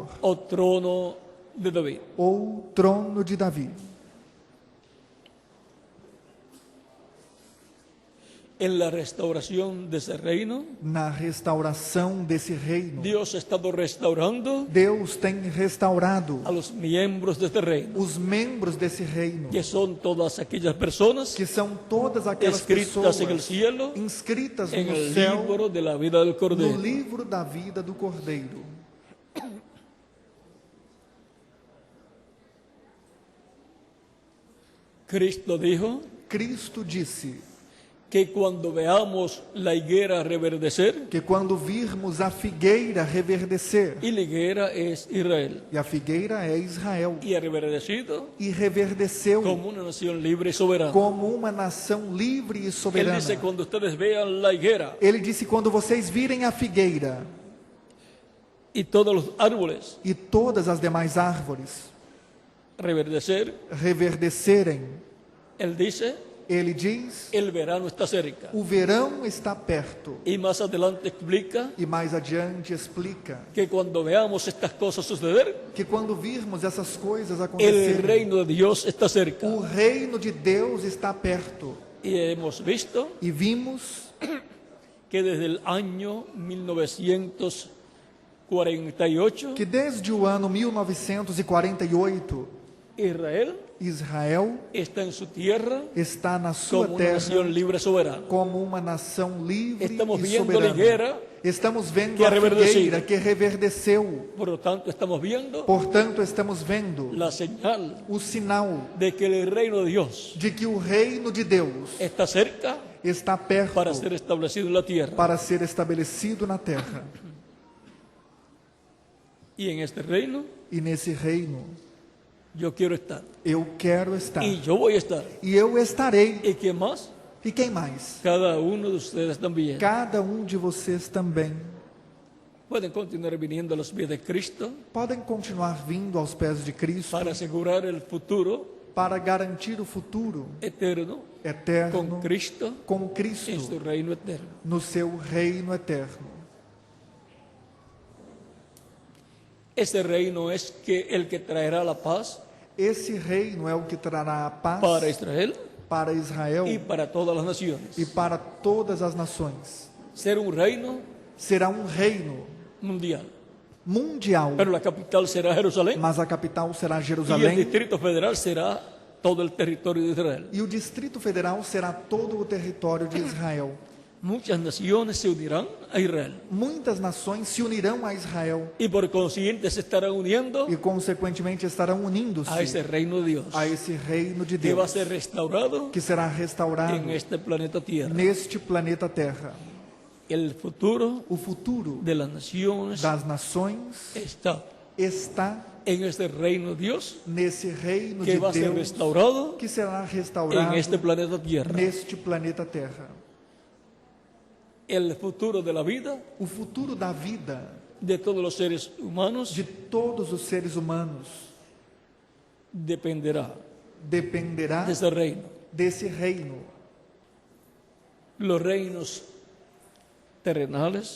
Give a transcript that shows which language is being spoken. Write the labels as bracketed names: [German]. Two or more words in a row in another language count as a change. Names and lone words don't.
[Portuguese] o trono de David. ou trono de Davi. [Spanish] en la restauración de ese reino. [Portuguese] na restauração desse reino. [Spanish] Dios ha estado restaurando [Portuguese] Deus tem restaurado [Spanish] a los miembros de este reino, [Portuguese] os membros desse reino, [Spanish] que son todas aquellas personas [Portuguese] que são todas aquelas [Spanish] escritas en el [Portuguese] pessoas [Spanish] cielo, [Portuguese] inscritas [Spanish] en [Portuguese] no [Spanish] el [Portuguese] céu, [Spanish] libro de la vida del [Portuguese] no [Spanish] Cordero. [Portuguese] livro da vida do Cordeiro. [Spanish] Cristo dijo [Portuguese] Cristo disse [Spanish] que cuando veamos la higuera reverdecer, [Portuguese] que quando virmos a figueira reverdecer, [Spanish] y la higuera es Israel, [Portuguese] e a figueira é Israel, [Spanish] y ha reverdecido [Portuguese] e reverdeceu [Spanish] como una nación libre y soberana. [Portuguese] como uma nação livre e [Spanish] Él [Portuguese] soberana. [Spanish] dice, cuando ustedes vean la higuera [Portuguese] Ele disse: quando vocês virem a figueira [Spanish] y todos los árboles [Portuguese] e todas as demais árvores [Spanish] reverdecer, [Portuguese] reverdecerem, [Spanish] Él dice, [Portuguese] ele diz, [Spanish] el verano está cerca. [Portuguese] o verão está perto. [Spanish] Y más adelante explica [Portuguese] E mais adiante explica [Spanish] que cuando veamos estas cosas suceder, [Portuguese] que quando virmos essas coisas [Spanish] el [Portuguese] acontecerem, [Spanish] reino de Dios está cerca. [Portuguese] o reino de Deus está perto. [Spanish] Y hemos visto [Portuguese] E vimos [Spanish] que desde el año 1948, [Portuguese] que desde o ano 1948, [Spanish] Israel [Portuguese] Israel [Spanish] está en su tierra [Portuguese] está na sua [Spanish] como una [Portuguese] terra [Spanish] nación libre y soberana. [Portuguese] como uma nação livre [Spanish] Estamos [Portuguese] e [Spanish] viendo a [Portuguese] soberana. [Spanish] higuera [Portuguese] Estamos vendo [Spanish] que [Portuguese] a [Spanish] reverdecido. [Portuguese] figueira que reverdeceu. [Spanish] Por lo tanto, estamos viendo [Portuguese] Portanto, estamos vendo [Spanish] la señal [Portuguese] o sinal [Spanish] de que el reino de Dios [Portuguese] de que o reino de Deus [Spanish] está cerca [Portuguese] está perto [Spanish] para ser establecido en la tierra. [Portuguese] para ser estabelecido na terra. [Spanish] Y en este reino [Portuguese] E nesse reino [Spanish] yo quiero estar. [Portuguese] eu quero estar. [Spanish] Y yo voy a estar. [Portuguese] E eu estarei. [Spanish] ¿Y qué más? [Portuguese] E quem mais? [Spanish] Cada uno de ustedes también. [Portuguese] Cada de vocês também. [Spanish] Pueden continuar viniendo a los pies de Cristo [Portuguese] Podem continuar vindo aos pés de Cristo [Spanish] para asegurar el futuro [Portuguese] para garantir o futuro [Spanish] eterno [Portuguese] eterno [Spanish] con Cristo [Portuguese] com [Spanish] en [Portuguese] Cristo [Spanish] su reino eterno. [Portuguese] no seu reino eterno. [Spanish] Ese reino es que el que traerá la paz [Portuguese] Esse reino é o que trará a paz [Spanish] para Israel [Portuguese] para Israel [Spanish] y para todas las naciones. [Portuguese] e para todas as nações. [Spanish] Ser un reino [Portuguese] Será um reino [Spanish] mundial, [Portuguese] mundial, [Spanish] pero la capital será Jerusalén [Portuguese] mas a capital será [Spanish] y el [Portuguese] Jerusalém [Spanish] Distrito Federal será todo el territorio de Israel. [Portuguese] e o Distrito Federal será todo o território de Israel. [Spanish] Muchas naciones se unirán a Israel [Portuguese] Muitas nações se unirão a Israel [Spanish] y por consiguiente se estarán uniendo [Portuguese] e, consequentemente, estarão unindo-se [Spanish] a ese reino de Dios [Portuguese] a esse reino de [Spanish] que va a [Portuguese] Deus, [Spanish] ser restaurado [Portuguese] que será restaurado [Spanish] en este planeta Tierra. [Portuguese] neste planeta Terra. [Spanish] El futuro [Portuguese] O futuro [Spanish] de las naciones [Portuguese] das nações [Spanish] está [Portuguese] está [Spanish] en este reino de Dios [Portuguese] nesse reino [Spanish] que [Portuguese] de [Spanish] va a ser [Portuguese] Deus, [Spanish] restaurado [Portuguese] que será [Spanish] en [Portuguese] restaurado [Spanish] este planeta Tierra. [Portuguese] neste planeta Terra. [Spanish] El futuro de la vida [Portuguese] O futuro da vida [Spanish] de todos los seres humanos [Portuguese] de todos os seres humanos [Spanish] dependerá [Portuguese] dependerá [Spanish] de ese reino. [Portuguese] desse reino. [Spanish] Los reinos terrenales